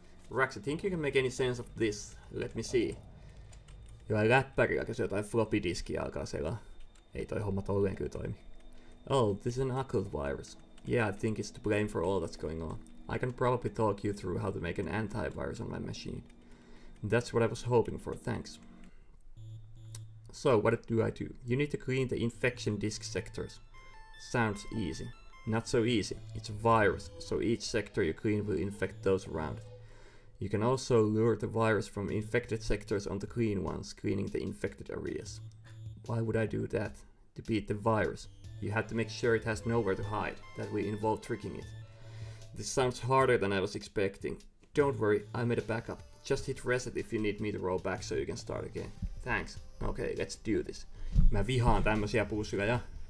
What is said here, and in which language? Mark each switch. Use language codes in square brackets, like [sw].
[en] Raxa, think you can make any sense of this? Let me see. [fi] Jollain läppärillä, jos jotain floppy diskiä alkaa selaa. Ei toi homma tolleen kyllä toimi. [en] Oh, this is an occult virus. Yeah, I think it's to blame for all that's going on. I can probably talk you through how to make an antivirus on my machine. That's what I was hoping for, thanks. So, what do I do? You need to clean the infection disk sectors. Sounds easy. Not so easy. It's a virus, so each sector you clean will infect those around it. You can also lure the virus from infected sectors onto clean ones, cleaning the infected areas. Why would I do that? To beat the virus. You have to make sure it has nowhere to hide. That will involve tricking it. This sounds harder than I was expecting. Don't worry, I made a backup. Just hit reset if you need me to roll back so you can start again. Thanks. Okay, let's do this. [fi] Mä vihaan tämmösiä pussuja.